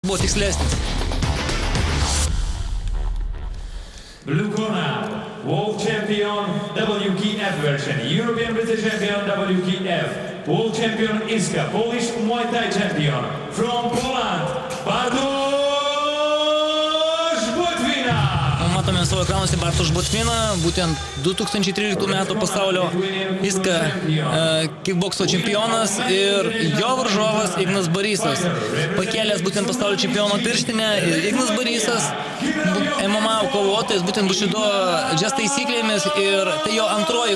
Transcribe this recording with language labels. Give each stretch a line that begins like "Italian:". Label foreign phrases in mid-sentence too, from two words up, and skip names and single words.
Lithuanian: buvo tikslesnis.
English: Blue corner, World Champion WKF version, European British Champion WKF, World Champion Iska, Polish Muay Thai Champion, from Poland, Bartosz Butwina.
Lithuanian: Matome savo ekranuose Bartosz Butwina, būtent 2013 metų pasaulio Iska kickbokso čempionas ir jo varžovas Ignas Borysas. Pakėlęs būtent pasaulio čempiono pirštinę ir Ignas Borysas MMA kovotojas būtent Bushido džes taisyklėmis ir tai jo antroji